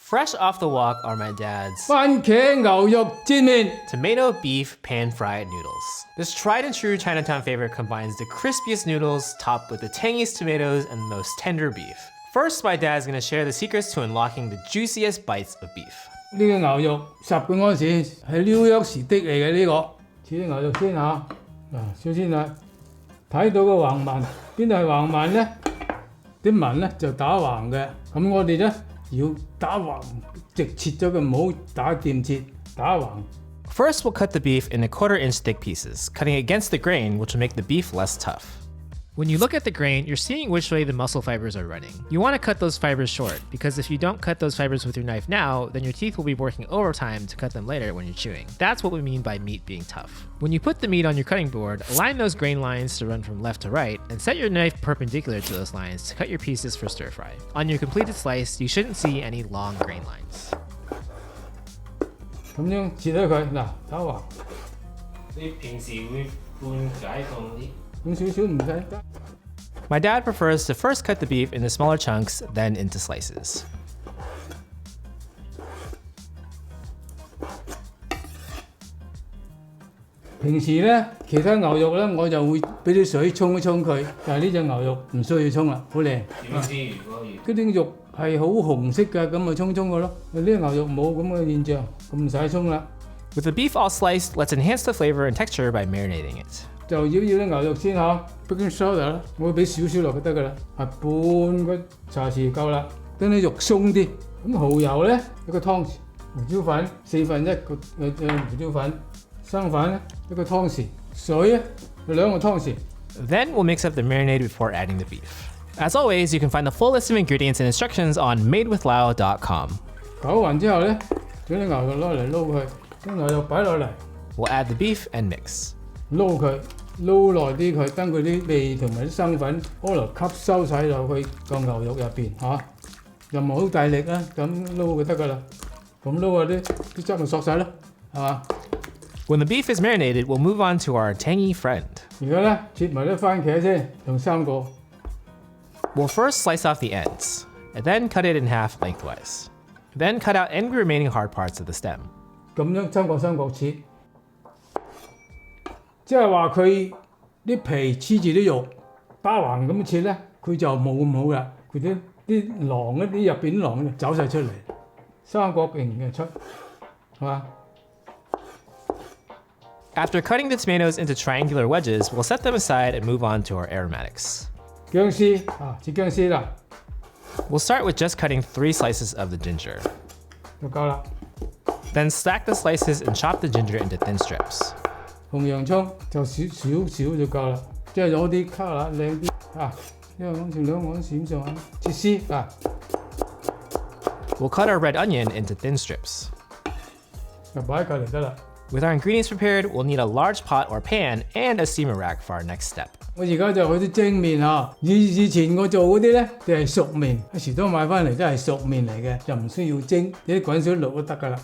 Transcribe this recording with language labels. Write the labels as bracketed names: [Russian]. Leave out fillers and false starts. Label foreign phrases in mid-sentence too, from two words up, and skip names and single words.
[English] Fresh off the wok are my dad's [Cantonese] 番茄牛肉煎麵 [English] Tomato Beef Pan-fried Noodles. This tried and true Chinatown favorite combines the crispiest noodles topped with the tangiest tomatoes and the most tender beef. First, my dad's gonna share the secrets to unlocking the juiciest bites of beef. [Cantonese] 呢個牛肉10罐嗰陣時係紐約時的嚟嘅呢個，切啲牛肉先嚇。首先啊，睇到個橫紋，邊度係橫紋咧？啲紋咧就打橫嘅，咁我哋咧要打橫，直切咗佢，唔好打劍切，打橫。 [English] First, we'll cut the beef in 1/4-inch thick pieces, cutting against the grain, which will make the beef less tough. When you look at the grain, you're seeing which way the muscle fibers are running. You want to cut those fibers short, because if you don't cut those fibers with your knife now, then your teeth will be working overtime to cut them later when you're chewing. That's what we mean by meat being tough. When you put the meat on your cutting board, align those grain lines to run from left to right, and set your knife perpendicular to those lines to cut your pieces for stir fry. On your completed slice, you shouldn't see any long grain lines. [Cantonese] 咁樣切咗佢，嗱打橫。你平時會半解凍啲？咁少少唔使。 [English] My dad prefers to first cut the beef into smaller chunks, then into slices. [Cantonese] 平時咧，其他牛肉咧，我就會俾啲水沖一沖佢，但係呢隻牛肉唔需要沖啦，好靚。點知如果要？嗰啲肉係好紅色㗎，咁咪沖佢咯。呢個牛肉冇咁嘅現象，咁唔使沖啦。 [English] With the beef all sliced, let's enhance the flavor and texture by marinating it. [Cantonese] 就醃啲牛肉先嚇 ， [English] baking soda [Cantonese] 啦，我會俾少少落就得㗎啦，係半個茶匙夠啦。等啲肉鬆啲，咁蠔油咧一個湯匙，胡椒粉1/4個胡椒粉，生粉咧一個湯匙，水咧2個湯匙。 [English] Then we'll mix up the marinade before adding the beef. As always, you can find the full list of ingredients and instructions on madewithlao.com. [Cantonese] 攪勻之後咧，將啲牛肉攞嚟撈佢，將牛肉擺落嚟。 [English] We'll add the beef and mix. [Cantonese] 撈佢，撈耐啲佢，等佢啲味同埋啲生粉可能吸收晒落去個牛肉入邊嚇，又唔好大力啦，咁撈就得㗎啦。咁撈下啲汁咪索晒咯，係嘛？ [English] When the beef is marinated, we'll move on to our tangy friend. [Cantonese] 而家咧切埋啲番茄先，用3個。 [English] We'll first slice off the ends, and then cut it in half lengthwise. Then cut out any remaining hard parts of the stem. [Cantonese] 咁樣三角切。即係話佢啲皮黐住啲肉，打橫咁切咧，佢就冇咁好啦。佢啲囊一啲入邊啲囊就走晒出嚟，三角形嘅出，係嘛？ [English] After cutting the tomatoes into triangular wedges, we'll set them aside and move on to our aromatics. [Cantonese] 薑絲切薑絲啦， [English] We'll start with just cutting 3 slices of the ginger. [Cantonese] 就夠啦。 [English] Then stack the slices and chop the ginger into thin strips. [Cantonese] 紅洋葱就少就夠啦，即係攞啲 colour 靚啲1盎司2盎司上下，切絲 [English] We'll cut our red onion into thin strips. [Cantonese] 就擺喺隔離得啦。 [English] With our ingredients prepared, we'll need a large pot or pan and a steamer rack for our next step. [Cantonese] 我而家就去啲蒸麵以前我做嗰啲咧就係熟麵，喺士多買翻嚟真係熟麵嚟嘅，就唔需要蒸，你啲滾水淥都得㗎啦。